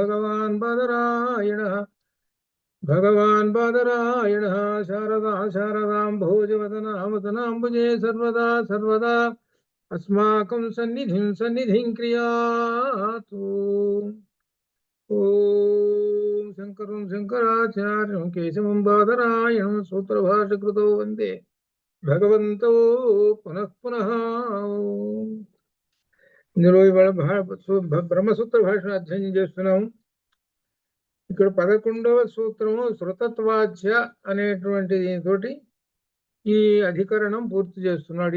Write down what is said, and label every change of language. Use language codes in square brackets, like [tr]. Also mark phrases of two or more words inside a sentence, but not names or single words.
[sa] भगवान् बादरायणः शारदा शारदां भोजवदनामदनाम्बुजे सर्वदा सर्वदा अस्माकं सन्निधिं क्रियातु। ओम शंकरं शंकराचार्यं केशवं बादरायणं सूत्रभाष्यकृतो वन्दे భగవంతో పునః పునః. [te] ఇందులో ఇవాళ బ్రహ్మసూత్ర భాషను అధ్యయనం చేస్తున్నాం. ఇక్కడ 11వ సూత్రము శృతత్వాచ్య అనేటువంటి దీనితోటి ఈ అధికరణం పూర్తి చేస్తున్నాడు.